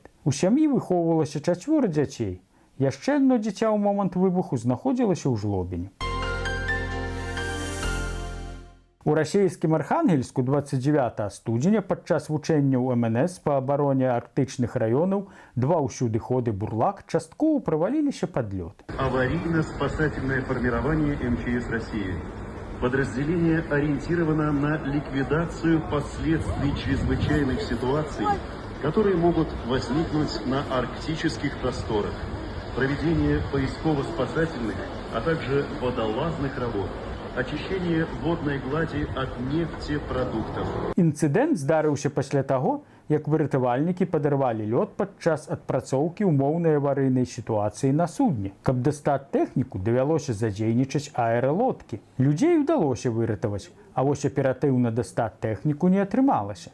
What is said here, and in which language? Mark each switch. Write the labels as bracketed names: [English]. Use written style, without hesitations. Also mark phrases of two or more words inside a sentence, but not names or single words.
[Belarusian] У сям'і выхоўвалася 4 дзяцей. Яшчэ одно дзіця ў момант выбуху знаходзілася ў Жлобіне. У расійскім Архангельску 29 студзеня падчас вучэнняў МНС па абароне арктычных раёнаў 2 ўсюдыходы «Бурлак» часткова праваліліся пад лёд. [Russian] Аварийно-спасательное формирование МЧС России. Подразделение ориентировано на ликвидацию последствий чрезвычайных ситуаций, которые могут возникнуть на арктических просторах, проведение поисково-спасательных, а также водолазных работ, очищение водной глади от нефтепродуктов. [Belarusian] Інцыдэнт здарыўся пасля таго, як выратавальнікі падарвалі лёд падчас адпрацоўкі ўмоўнай аварыйнай сітуацыі на судне. Каб дастаць тэхніку, давялося задзейнічаць аэралодкі. Людзей удалося выратаваць, а вось аператыўна дастаць тэхніку не атрымалася.